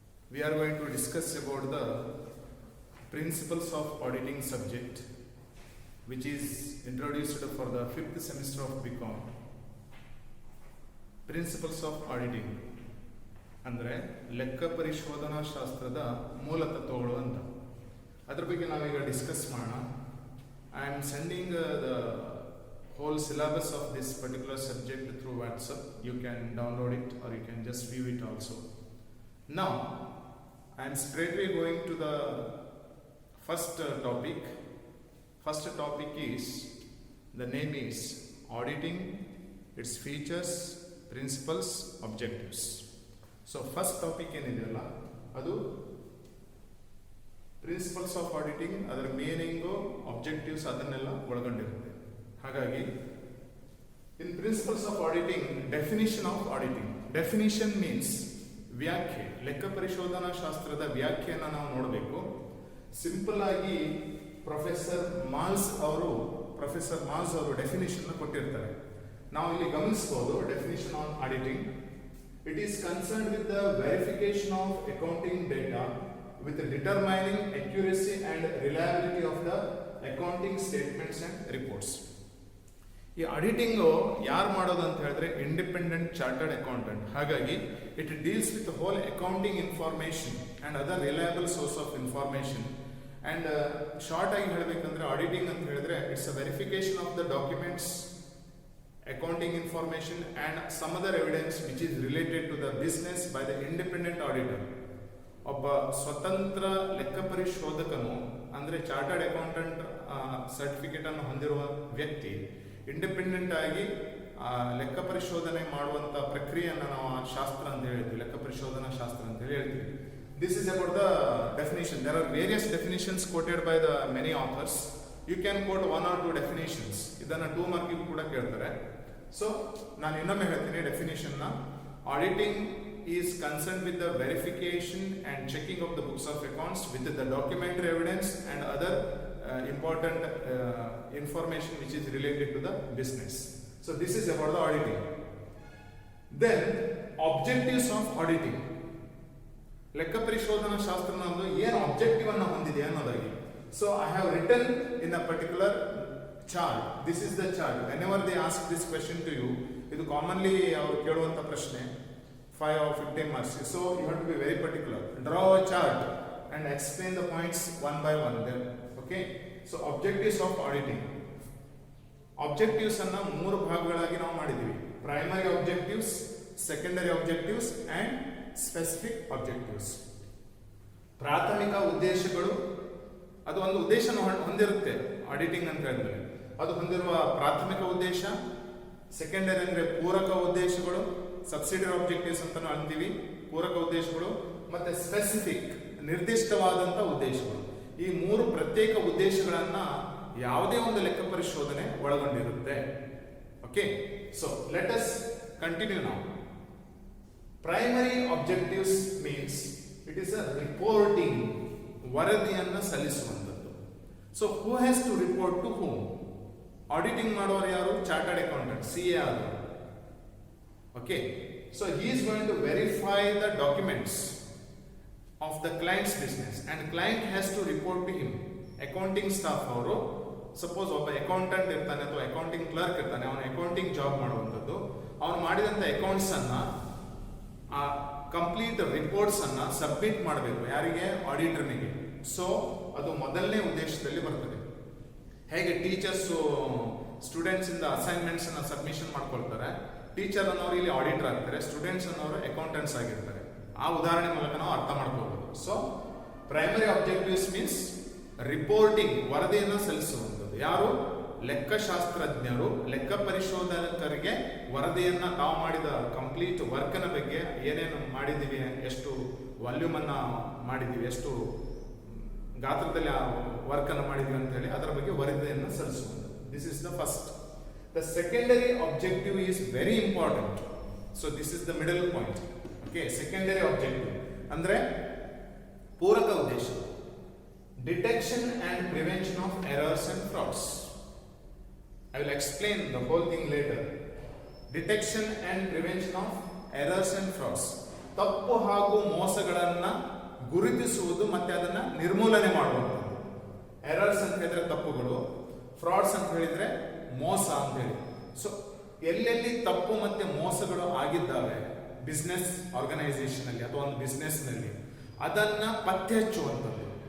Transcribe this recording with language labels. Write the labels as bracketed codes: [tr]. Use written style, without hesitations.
[en] We are going to discuss about the principles of auditing subject, which is introduced for the 5th semester of BCom. [kn] Principles of auditing ಅಂದರೆ ಲೆಕ್ಕ ಪರಿಶೋಧನಾ ಶಾಸ್ತ್ರದ ಮೂಲ ತತ್ವಗಳು ಅಂತ. ಅದ್ರ ಬಗ್ಗೆ ನಾವೀಗ ಡಿಸ್ಕಸ್ ಮಾಡೋಣ. [en] I am sending the whole syllabus of this particular subject through WhatsApp. You can download it or you can just view it also. Now, I am straightway going to the first topic. First topic is, the name is auditing, its features, principles, objectives. So, first topic [kn] ಏನಿದೆಯಲ್ಲ ಅದು [en] principles of auditing, ಅದರ meaning, objectives [kn] ಅದನ್ನೆಲ್ಲ ಒಳಗೊಂಡಿರುತ್ತೆ. ಹಾಗಾಗಿ [en] In principles of auditing, definition of auditing. [kn] Definition means ವ್ಯಾಖ್ಯೆ. ಲೆಕ್ಕ ಪರಿಶೋಧನಾ ಶಾಸ್ತ್ರದ ವ್ಯಾಖ್ಯೆಯನ್ನು ನಾವು ನೋಡಬೇಕು. ಸಿಂಪಲ್ ಆಗಿ ಪ್ರೊಫೆಸರ್ ಮಾಲ್ಸ್ ಅವರು ಡೆಫಿನಿಷನ್ ಕೊಟ್ಟಿರ್ತಾರೆ. ನಾವು ಇಲ್ಲಿ ಗಮನಿಸಬಹುದು. [en] Definition on auditing: it is concerned with the verification of accounting data with determining accuracy and reliability of the accounting statements and reports. [kn] ಈ ಆಡಿಟಿಂಗ್ ಯಾರು ಮಾಡೋದು ಅಂತ ಹೇಳಿದ್ರೆ ಇಂಡಿಪೆಂಡೆಂಟ್ ಚಾರ್ಟರ್ಡ್ ಅಕೌಂಟೆಂಟ್. ಹಾಗಾಗಿ [en] It deals with whole accounting information and other reliable source of information. And short [kn] ಆಗಿ ಹೇಳಬೇಕಂದ್ರೆ [en] auditing [kn] ಅಂತ ಹೇಳಿದ್ರೆ [en] It's a verification of the documents, accounting information and some other evidence which is related to the business by the independent auditor. [kn] ಒಬ್ಬ ಸ್ವತಂತ್ರ ಲೆಕ್ಕ ಪರಿಶೋಧಕನು ಅಂದರೆ chartered accountant certificate ಅನ್ನು ಹೊಂದಿರುವ ವ್ಯಕ್ತಿ ಇಂಡಿಪೆಂಡೆಂಟ್ ಆಗಿ ಲೆಕ್ಕ ಪರಿಶೋಧನೆ ಮಾಡುವಂಥ ಪ್ರಕ್ರಿಯೆಯನ್ನು ನಾವು ಶಾಸ್ತ್ರ ಅಂತ ಹೇಳ್ತೀವಿ, ಲೆಕ್ಕ ಪರಿಶೋಧನಾ ಶಾಸ್ತ್ರ ಅಂತ ಹೇಳಿ ಹೇಳ್ತೀವಿ. [en] This is about the definition. There are various definitions quoted by the many authors. You can quote 1 or 2 definitions. [kn] ಇದನ್ನು 2 ಮಾರ್ಕಿಗೂ ಕೂಡ ಕೇಳ್ತಾರೆ. ಸೊ ನಾನು ಇನ್ನೊಮ್ಮೆ ಹೇಳ್ತೀನಿ ಡೆಫಿನೇಷನ್ನ. [en] Auditing is concerned with the verification and checking of the books of accounts with the documentary evidence and other important information which is related to the business. So this is about the auditing. Then objectives of auditing. [kn] ಲೆಕ್ಕ ಪರಿಶೋಧನಾ ಶಾಸ್ತ್ರ ನಮ್ಮದು ಏನು objective ಅನ್ನು ಹೊಂದಿದೆ ಅನ್ನೋದಾಗಿ. [en] So I have written in a particular chart. This is the chart. Whenever they ask this question to you, [kn] ಇದು commonly ಅವರು ಕೇಳುವಂತ ಪ್ರಶ್ನೆ, [en] 5 or 15 marks. So you have to be very particular. Draw a chart and explain the points one by one then. Okay? So objectives of auditing. [kn] Objectives ಅನ್ನ 3 ಭಾಗಗಳಾಗಿ ನಾವು ಮಾಡಿದ್ದೀವಿ. [en] Primary objectives, secondary objectives and specific objectives. [kn] ಪ್ರಾಥಮಿಕ ಉದ್ದೇಶಗಳು, ಅದು ಒಂದು ಉದ್ದೇಶನ ಹೊಂದಿರುತ್ತೆ auditing ಅಂತ ಹೇಳಿದ್ರೆ. ಅದು ಹೊಂದಿರುವ ಪ್ರಾಥಮಿಕ ಉದ್ದೇಶ. ಸೆಕೆಂಡರಿ ಅಂದ್ರೆ ಪೂರಕ ಉದ್ದೇಶಗಳು, ಸಬ್ಸಿಡಿಯರಿ ಆಬ್ಜೆಕ್ಟಿವ್ಸ್ ಅಂತ ಅಂತೀವಿ, ಪೂರಕ ಉದ್ದೇಶಗಳು. ಮತ್ತೆ ಸ್ಪೆಸಿಫಿಕ್, ನಿರ್ದಿಷ್ಟವಾದಂಥ ಉದ್ದೇಶಗಳು. ಈ 3 ಪ್ರತ್ಯೇಕ ಉದ್ದೇಶಗಳನ್ನ ಯಾವುದೇ ಒಂದು ಲೆಕ್ಕ ಪರಿಶೋಧನೆ ಒಳಗೊಂಡಿರುತ್ತೆ. [en] Okay, so let us continue now. Primary objectives means it is a reporting, [kn] ವರದಿಯನ್ನು ಸಲ್ಲಿಸುವಂಥದ್ದು. [en] So who has to report to whom? [kn] Auditing ಮಾಡೋರು ಯಾರು? [en] chartered accountant, CA [kn] ಆದರು. [en] Okay, so he is going to verify the documents of the client's business and client has to report to him. [kn] Accounting staff ಅವರು, suppose ಒಬ್ಬ accountant ಇರ್ತಾನೆ ಅಥವಾ accounting clerk ಇರ್ತಾನೆ, ಅವನು accounting job ಮಾಡುವಂಥದ್ದು. ಅವನು ಮಾಡಿದಂಥ ಅಕೌಂಟ್ಸ್ ಅನ್ನ, ಆ ಕಂಪ್ಲೀಟ್ ರಿಪೋರ್ಟ್ಸ್ ಅನ್ನ ಸಬ್ಮಿಟ್ ಮಾಡಬೇಕು. ಯಾರಿಗೆ? ಆಡಿಟರ್ನಿಗೆ. ಸೊ ಅದು ಮೊದಲನೇ ಉದ್ದೇಶದಲ್ಲಿ ಬರ್ತದೆ. ಹೇಗೆ ಟೀಚರ್ಸು ಸ್ಟೂಡೆಂಟ್ಸ್ ಇಂದ ಅಸೈನ್ಮೆಂಟ್ಸ್ ಅನ್ನ ಸಬ್ಮಿಷನ್ ಮಾಡ್ಕೊಳ್ತಾರೆ, ಟೀಚರ್ ಅನ್ನೋರು ಇಲ್ಲಿ ಆಡಿಟರ್ ಆಗ್ತಾರೆ, ಸ್ಟೂಡೆಂಟ್ಸ್ ಅನ್ನೋರು ಅಕೌಂಟೆಂಟ್ಸ್ ಆಗಿರ್ತಾರೆ. ಆ ಉದಾಹರಣೆ ಮೂಲಕ ನಾವು ಅರ್ಥ ಮಾಡ್ಕೋಬಹುದು. So primary objectives means reporting, ವರದಿಯನ್ನು ಸಲ್ಲಿಸುವಂಥದ್ದು. ಯಾರು? ಲೆಕ್ಕಶಾಸ್ತ್ರಜ್ಞರು ಲೆಕ್ಕ ಪರಿಶೋಧಕರಿಗೆ ವರದಿಯನ್ನ ತಾವು ಮಾಡಿದ ಕಂಪ್ಲೀಟ್ ವರ್ಕ್ನ ಬಗ್ಗೆ, ಏನೇನು ಮಾಡಿದ್ದೀವಿ, ಎಷ್ಟು ವಾಲ್ಯೂಮ್ ಅನ್ನ ಮಾಡಿದ್ದೀವಿ, ಎಷ್ಟು ಗಾತ್ರದಲ್ಲಿ ಆ ವರ್ಕ್ ಅನ್ನು ಮಾಡಿದ್ದೀವಿ ಅಂತ ಹೇಳಿ ಅದರ ಬಗ್ಗೆ ವರದಿಯನ್ನು ಸಲ್ಲಿಸುವಂಥದ್ದು. [en] This is the first. The secondary objective is very important. So this is the middle point. Okay, secondary objective [kn] ಅಂದ್ರೆ ಪೂರಕ ಉದ್ದೇಶ. [en] Detection and prevention of errors and frauds. I will explain the whole thing later. Detection and prevention of errors and frauds. [kn] ತಪ್ಪು ಹಾಗೂ ಮೋಸಗಳನ್ನ ಗುರುತಿಸುವುದು ಮತ್ತೆ ಅದನ್ನ ನಿರ್ಮೂಲನೆ ಮಾಡುವಂಥದ್ದು. ಎರರ್ಸ್ ಅಂತ ಹೇಳಿದ್ರೆ ತಪ್ಪುಗಳು, ಫ್ರಾಡ್ಸ್ ಅಂತ ಹೇಳಿದ್ರೆ ಮೋಸ ಅಂತ ಹೇಳಿ. ಸೊ ಎಲ್ಲೆಲ್ಲಿ ತಪ್ಪು ಮತ್ತೆ ಮೋಸಗಳು ಆಗಿದ್ದಾವೆ ಬಿಸ್ನೆಸ್ ಆರ್ಗನೈಸೇಷನ್ ಅಲ್ಲಿ ಅಥವಾ ಒಂದು ಬಿಸ್ನೆಸ್ ನಲ್ಲಿ, ಅದನ್ನ ಪತ್ತೆ ಹಚ್ಚುವಂಥದ್ದು.